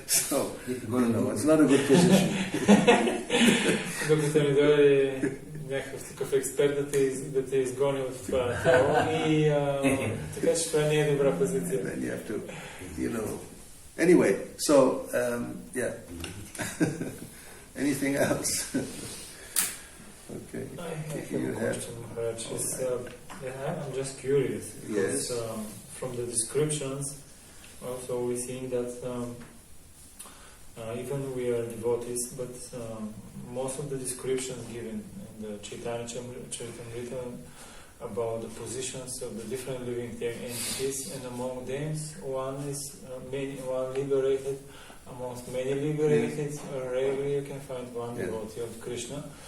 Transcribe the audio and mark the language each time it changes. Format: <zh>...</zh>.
<en>So, it's not a good position.</en> <bg>Докато ми дойде някакъв такъв експерт да те изгони от това тяло и така че това не е добра позиция.</bg> <en>Then you have to, Anyway, so, yeah. Anything else? Okay. I have a question, Maharaj. I'm just curious because from the descriptions also we see that even we are devotees, but most of the descriptions given in the Chaitanya Charitamrita about the positions of the different living entities, and among them one is one liberated, amongst many liberated, rarely you can find one devotee of Krishna.</en>